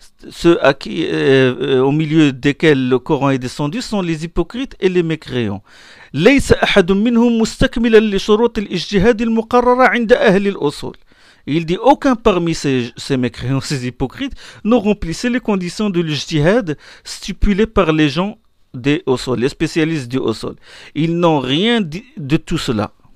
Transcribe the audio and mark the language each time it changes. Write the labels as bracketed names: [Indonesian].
[French] Ceux à qui, au milieu desquels le Coran est descendu sont les hypocrites et les mécréants. [Arabic] ليس أحد منهم مستكملا لشروط الاجتهاد المقررة عند أهل الأصول. [French] Il dit aucun parmi ces mécréants, ces hypocrites, ne remplissait les conditions de l'ijtihad stipulées par les gens des usul, les spécialistes du usul. Ils n'ont rien de tout cela.